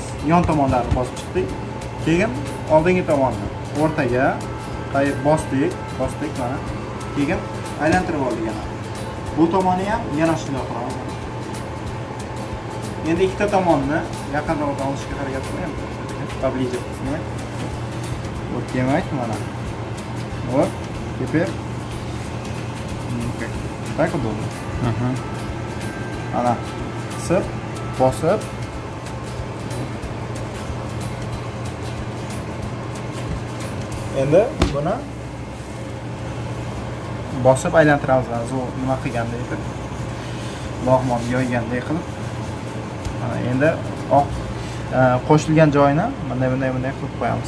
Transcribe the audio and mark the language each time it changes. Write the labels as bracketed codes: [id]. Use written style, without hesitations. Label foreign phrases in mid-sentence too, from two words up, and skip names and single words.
[uz] Yon tomonlarini bosib chiqdik. Keyin oldingi tomonni o'rtaga qayib bosdik mana. Keyin aylantirib oldik yana. Bu tomoni ham yana shunday qilamiz. Endi ikkita tomonni yaqinroq olishga harakat qilyapmiz. [ru] Поближе снимать. Вот [uz] demak mana. [ru] Вот. Теперь так удобно. [uz] Ana qisib, bosib endi buni bosib aylantiramiz. Nima qilgandek edi? Log'mon yoygandek qilib. Mana endi qo'shilgan joyini bunday qilib qo'yamiz.